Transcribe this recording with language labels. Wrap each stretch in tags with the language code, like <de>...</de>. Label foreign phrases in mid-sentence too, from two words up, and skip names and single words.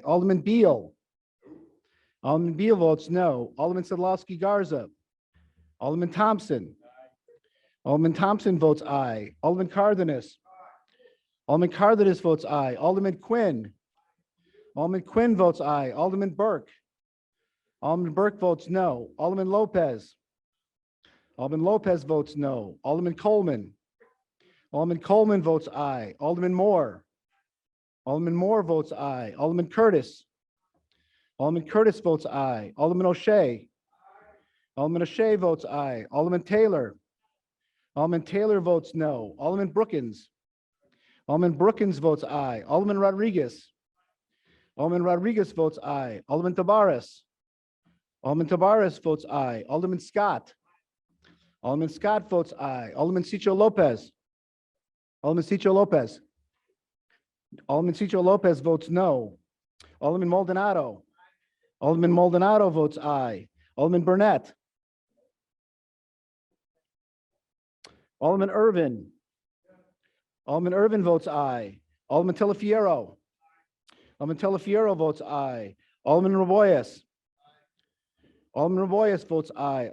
<en>Alderman Beal. Alderman Beal votes no. Alderman Sadlowski Garza. Alderman Thompson. Alderman Thompson votes aye. Alderman Cardenas. Alderman Cardenas votes aye. Alderman Quinn. Alderman Quinn votes aye. Alderman Burke. Alderman Burke votes no. Alderman Lopez. Alderman Lopez votes no. Alderman Coleman. Alderman Coleman votes aye. Alderman Moore. Alderman Moore votes aye. Alderman Curtis. Alderman Curtis votes aye. Alderman O'Shea. Alderman O'Shea votes aye. Alderman Taylor. Alderman Taylor votes no. Alderman Brookins. Alderman Brookins votes aye. Alderman Rodriguez. Alderman Rodriguez votes aye. Alderman Tabarez. Alderman Tabarez votes aye. Alderman Scott. Alderman Scott votes aye. Alderman Cicho Lopez. Alderman Cicho Lopez. Alderman Cicho Lopez votes no. Alderman Maldonado. Alderman Maldonado votes aye. Alderman Burnett. Alderman Irvin. Alderman Irvin votes aye. Alderman Telefiero. Alderman Telefiero votes aye. Alderman Raboyes. Alderman Raboyes votes aye.</en>